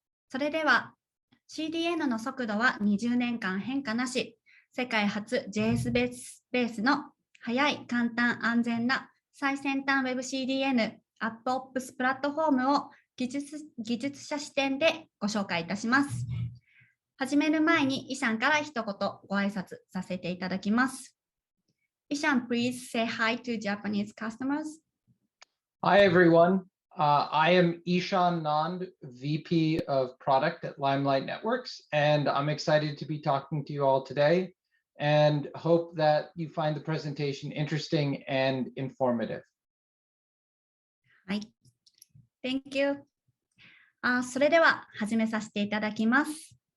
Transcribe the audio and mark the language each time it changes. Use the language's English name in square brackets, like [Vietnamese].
[Japanese] それでは CDN の速度は20年間変化なし、世界初 JS ベースの速い、簡単、安全な最先端 WebCDN、AppOps プラットフォームを技術者視点でご紹介いたします。始める前にイシャンから一言ご挨拶させていただきます。 [English] イシャン、please say hi to Japanese customers. Hi, everyone. I am Ishan Nand, VP of Product at Limelight Networks, and I'm excited to be talking to you all today and hope that you find the presentation interesting and informative. はい。Thank you. [Japanese] それでは始めさせていただきます。